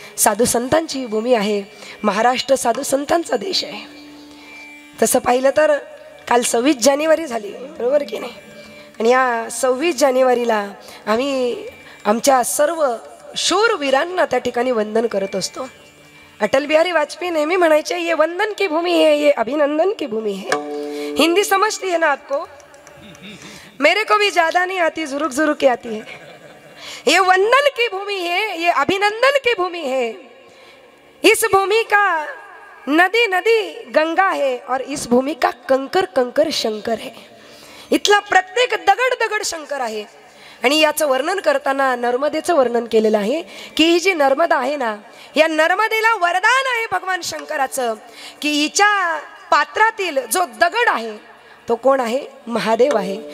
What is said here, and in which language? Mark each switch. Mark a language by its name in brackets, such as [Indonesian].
[Marathi] साधू संतांची भूमी आहे. महाराष्ट्र साधू संतांचा देश आहे. तसं पाहिलं तर काल 26 जानेवारी झाली बरोबर की नाही. आणि या 26 जानेवारीला आम्ही आमच्या सर्व शूरवीरांना त्या ठिकाणी वंदन करत असतो. [Hindi] अटल बिहारी वाजपेयी [Marathi] नेहमी म्हणायचे [Hindi] ये वंदन की भूमि है, ये अभिनंदन की भूमि है. हिंदी समझती है ना आपको? मेरे को भी ज़्यादा नहीं आती, जुरुक जुरुक के आती है. ये वंदन की भूमि है, ये अभिनंदन की भूमि है. इस भूमि का नदी नदी गंगा है और इस भूमि का कंकर कंकर शंकर है. [Marathi] इथला प्रत्येक दगड दगड शंकर आहे. आणि याचं वर्णन करताना नर्मदेचं वर्णन केलेलं आहे की ही जी नर्मदा आहे ना, या नर्मदेला वरदान आहे भगवान शंकराचं की हिच्या पात्रातील जो दगड आहे तो कोण आहे? महादेव आहे.